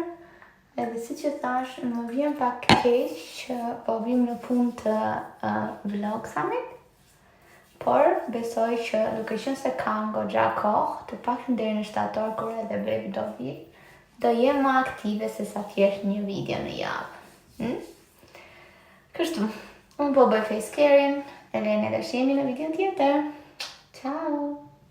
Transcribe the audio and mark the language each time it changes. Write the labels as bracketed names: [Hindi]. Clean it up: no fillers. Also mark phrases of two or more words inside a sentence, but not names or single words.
[Albanian] Edhe siç e thash, më vjen pak keq që po vim në punë të vlogsamit. Por besoj që duke qenë se kam goxha kohë, të paktën deri në shtator kur edhe bebi do vi, do jem më aktive se sa thjesht një video në javë. Kështu, unë po bëj [English] face care- [Albanian] in, edhe ne do shihemi në video tjetër. Ciao!